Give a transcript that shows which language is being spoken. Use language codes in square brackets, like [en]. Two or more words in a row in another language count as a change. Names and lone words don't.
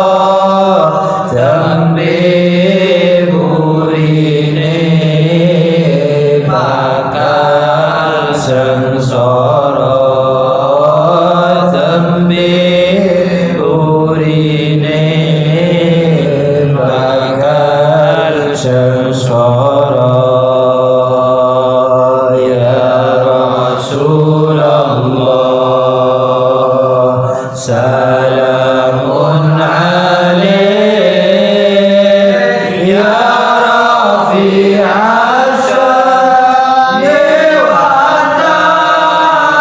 [jv] tembe burine bakal sengsara tembe burine bakal sengsara [ar] يا رسول الله سلام عليك يا رفيع الشان والد